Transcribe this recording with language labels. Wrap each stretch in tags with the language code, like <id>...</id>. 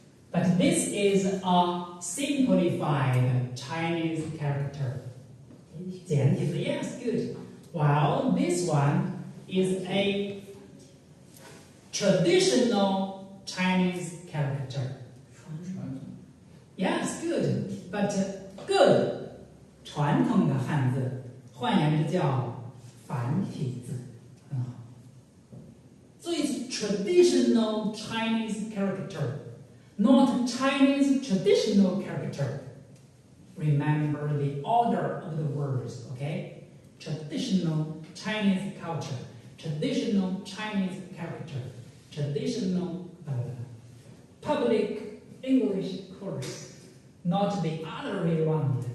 <en>But this is a simplified Chinese character. Yes, good. While this one is a traditional Chinese character. Yes, good. But good.</en> <zh>传统的汉字，换言之叫繁体字。</zh> <en>So it's traditional Chinese character, not Chinese traditional character. Remember the order of the words, okay? Traditional Chinese culture, traditional Chinese character, traditional public English course, not the other way around.</en>